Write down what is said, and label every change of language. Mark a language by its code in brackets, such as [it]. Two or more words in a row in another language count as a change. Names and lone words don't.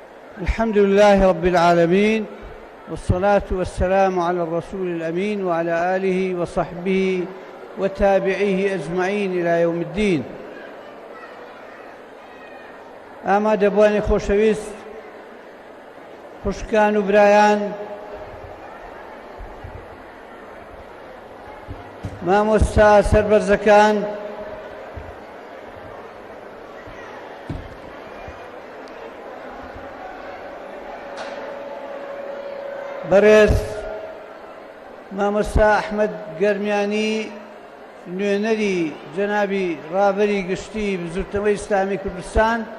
[ar] الحمد لله رب العالمين، والصلاة والسلام على الرسول الأمين وعلى آله وصحبه وتابعيه أجمعين إلى يوم الدين. [ckb] ئامادە بوانی خۆشەویست، خوشکان و برایان، مامۆستا سەربەرزەکان، بەڕێز مامۆستا ئەحمەد گەرمیانی، نوێنەری جەنابی ڕابەری گشتی بزوتنەوەی ئیسلامی کوردستان،